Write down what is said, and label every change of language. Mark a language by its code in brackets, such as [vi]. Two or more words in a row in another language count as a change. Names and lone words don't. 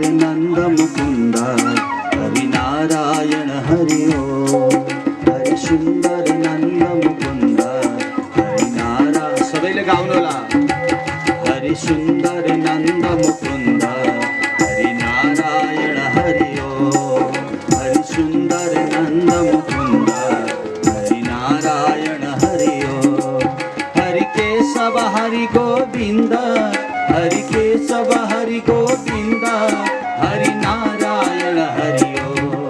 [sa] नन्द मुकुन्द हरि नारायण हरि ओम। [ne] हरि सुन्दर नन्द मुकुन्द हरि नारायण, सबैले गाउनु होला। [sa] हरि सुन्दर नन्द मुकुन्द हरि नारायण हरि ओम। हरि सुन्दर नन्द मुकुन्द हरि नारायण हरि ओम। हरि केशव हरि गोविन्द हरि केशव हरि गोविन्द हरि नारायण हरि ओम।